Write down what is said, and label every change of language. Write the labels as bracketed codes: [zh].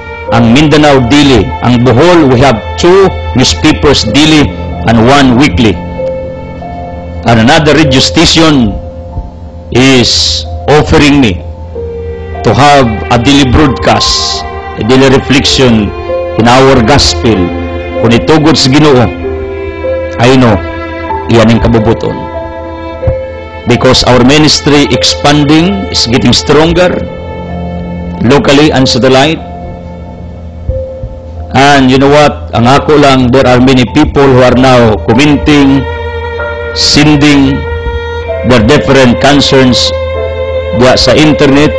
[en] Ang Mindanao daily. Ang Bohol, we have 2 newspapers daily and 1 weekly. And another radio station is offering me to have a daily broadcast, a daily reflection in our gospel. [ceb] Kung itugod sa Ginoo, [en] I know, [ceb] iyan ang kabubuton. [en] Because our ministry expanding is getting stronger, locally and satellite. And you know what? [ceb] Ang ako lang, [en] there are many people who are now commenting, sending their different concerns [ceb] diya sa internet.